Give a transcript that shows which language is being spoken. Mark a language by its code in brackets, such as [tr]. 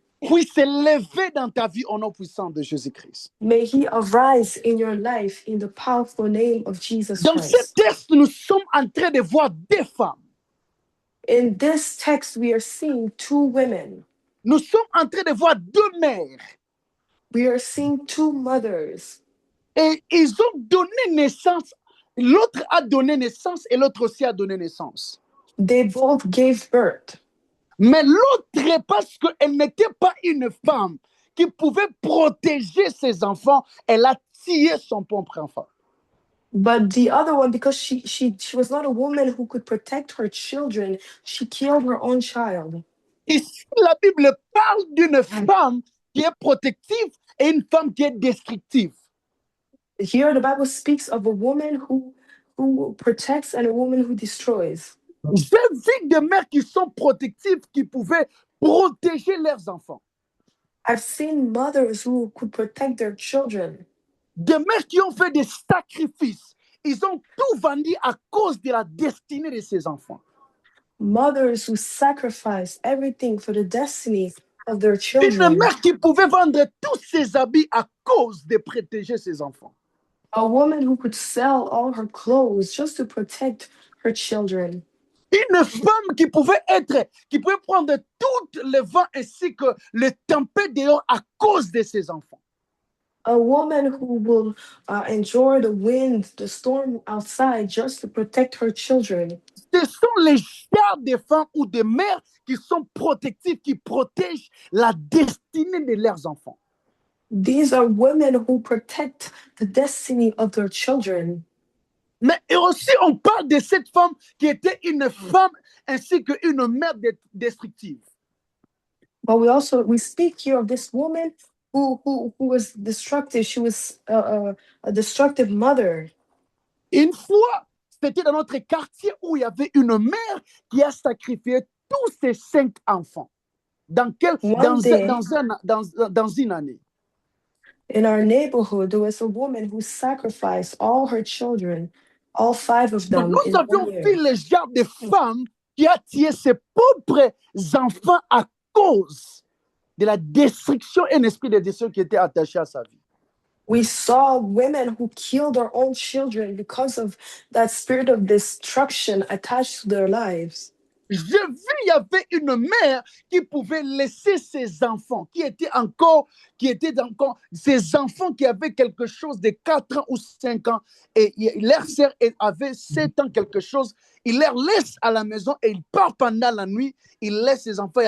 [fr] puisse s'élever dans ta vie au nom puissant de Jésus-Christ. [en] may he arise in your life in the powerful name of Jesus [fr] Dans ce [en] Christ. [fr] texte, nous sommes en train de voir deux femmes. [en] In this text, we are seeing two women. [fr] Nous sommes en train de voir deux mères. [en] We are seeing two mothers. [fr] Et ils ont donné naissance. L'autre a donné naissance et l'autre aussi a donné naissance. [en] They both gave birth. [fr] Mais l'autre, parce qu'elle n'était pas une femme qui pouvait protéger ses enfants, elle a tué son propre enfant. [en] But the other one, because she was not a woman who could protect her children, she killed her own child. [fr] Ici, la Bible parle d'une femme qui est protective et une femme qui est destructive. [en] Here, the Bible speaks of a woman who protects and a woman who destroys. [fr] J'ai vu des mères qui sont protectives, qui pouvaient protéger leurs enfants. [en] I've seen mothers who could protect their children. [fr] Des mères qui ont fait des sacrifices. Ils ont tout vendu à cause de la destinée de ces enfants. [en] Mothers who sacrificed everything for the destiny of their [fr] Une [en] children. [fr] mère qui pouvait vendre tous ses habits à cause de protéger ses enfants. [en] A woman who could sell all her clothes just to protect her children. [fr] Une femme qui pouvait prendre tout le vent ainsi que le tempête dehors à cause de ses enfants. [en] A woman who will endure the wind, the storm outside just to protect her children. [fr] Ce sont les genres de femmes ou de mères qui sont protectives, qui protègent la destinée de leurs enfants. [en] These are women who protect the destiny of their children. [fr] Mais aussi, on parle de cette femme qui était une femme ainsi qu'une mère destructive. [en] But we speak here of this woman who was destructive. She was a destructive mother. [fr] Une fois, c'était dans notre quartier où il y avait une mère qui a sacrifié tous ses 5 enfants. Dans une année. [en] In our neighborhood, there was a woman who sacrificed all her children, all 5 of them. [fr] Nous avions vu le genre de femme qui a tué ses propres enfants à cause de la destruction et un esprit de destruction qui était attaché à sa vie. [en] We saw women who killed their own children because of that spirit of destruction attached to their lives. [fr] J'ai vu, il y avait une mère qui pouvait laisser ses enfants, qui étaient encore ses enfants qui avaient quelque chose de 4 ans ou 5 ans, et leur sœur avait 7 ans quelque chose, il leur laisse à la maison et il part pendant la nuit, il laisse ses enfants.